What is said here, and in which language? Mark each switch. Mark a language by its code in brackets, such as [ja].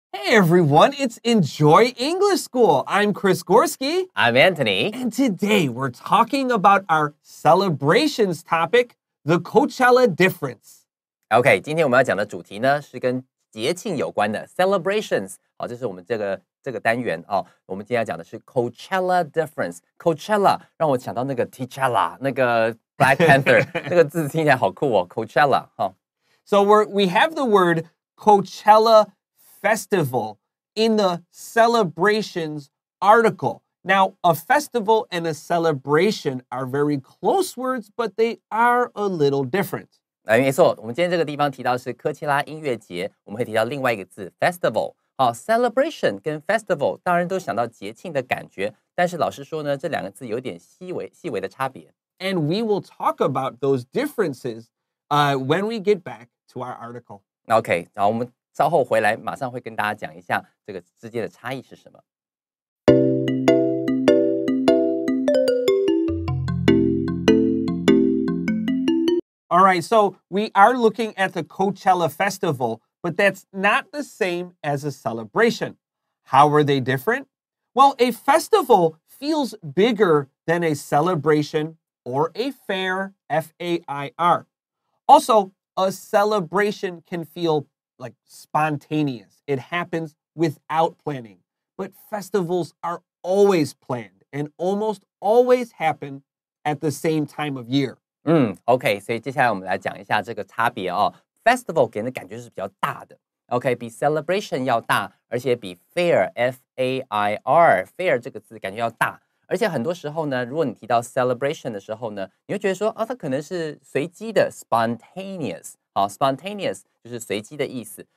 [en] everyone, it's Enjoy English School. I'm Chris Gorski. I'm Anthony. And today we're talking about our celebrations topic, the Coachella Difference. [zh] OK, 今天我们要讲的主题呢是跟节庆有关的 celebrations。好，这是我们这个单元哦。我们今天要讲的是 Coachella Difference。Coachella 让我想到那个 T'Challa， 那个 Black Panther 那个字听起来好酷哦 ，Coachella 哈。 [en] So we have the word Coachella Festival in the celebrations article. Now, a festival and a celebration are very close words, but they are a little different. [zh] 没错，我们今天这个地方提到是科切拉音乐节，我们会提到另外一个字 festival。好 ，celebration 跟 festival 当然都想到节庆的感觉，但是老师说呢，这两个字有点细微的差别。 [en] And we will talk about those differences when we get back to our article. [zh] OK， 好，我们稍后回来，马上会跟大家讲一下这个之间的差异是什么。 [en] All right, so we are looking at the Coachella Festival, but that's not the same as a celebration. How are they different? Well, a festival feels bigger than a celebration or a fair, F-A-I-R. Also, a celebration can feel like spontaneous. It happens without planning. But festivals are always planned and almost always happen at the same time of year. [zh] OK， 所以接下来我们来讲一下这个差别哦。Festival 给人的感觉是比较大的 ，OK， 比 celebration 要大，而且比 fair F-A-I-R fair 这个字感觉要大。而且很多时候呢，如果你提到 celebration 的时候呢，你会觉得说，它可能是随机的 spontaneous， 好 ，spontaneous 就是随机的意思。